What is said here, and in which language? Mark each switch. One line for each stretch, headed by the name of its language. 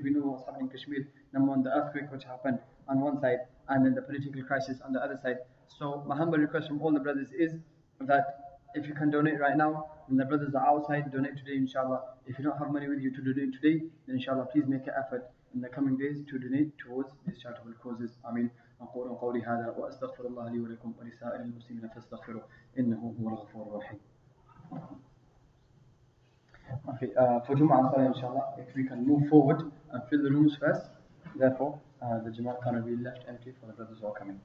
English: We know what's happening in Kashmir. Number one, the earthquake which happened on one side, and then the political crisis on the other side. So my humble request from all the brothers is that if you can donate right now, and the brothers are outside, donate today, inshallah. If you don't have money with you to donate today, then inshallah, please make an effort in the coming days to donate towards these charitable causes. Amin.
Arabic: أقول قولي هذا وأستغفر الله لي ولكم ولسائر المسلمين فاستغفروا إنه هو الغفور الرحيم.
English: Okay, for Jumu'ah Salah, inshallah, if we can move forward and fill the rooms first, therefore the Jama'at cannot be left empty for the brothers who are coming.